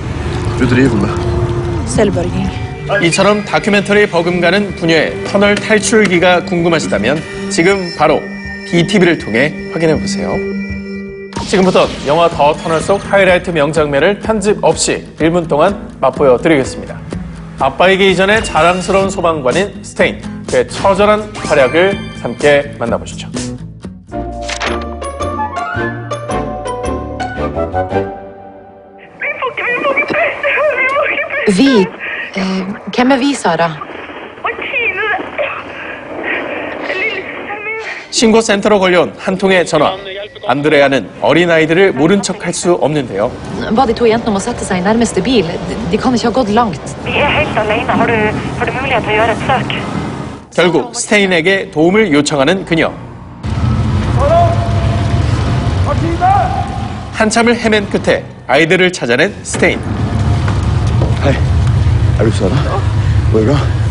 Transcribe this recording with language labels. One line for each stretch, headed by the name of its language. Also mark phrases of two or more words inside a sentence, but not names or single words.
Korean: 이처럼 다큐멘터리 버금가는 부녀의 터널 탈출기가 궁금하시다면 지금 바로 BTV를 통해 확인해보세요. 지금부터 영화 더 터널 속 하이라이트 명장면을 편집 없이 1분 동안 맛보여 드리겠습니다. 아빠이기 이전의 자랑스러운 소방관인 스테인, 그의 처절한 활약을 함께 만나보시죠.
Norwegian: Vi? Hvem er vi, Sara?
Korean: 신고센터로 걸려온 한 통의 전화. 안드레아는 어린아이들을 모른 척 할 수 없는데요.
Norwegian: Ba de to jentene om å sette seg i nærmeste bil. De kan ikke ha gått langt.
Korean: 결국 스테인에게 도움을 요청하는 그녀. 한참을 헤맨 끝에 아이들을 찾아낸 스테인.
Norwegian: Hei, er du Sara? Går det bra?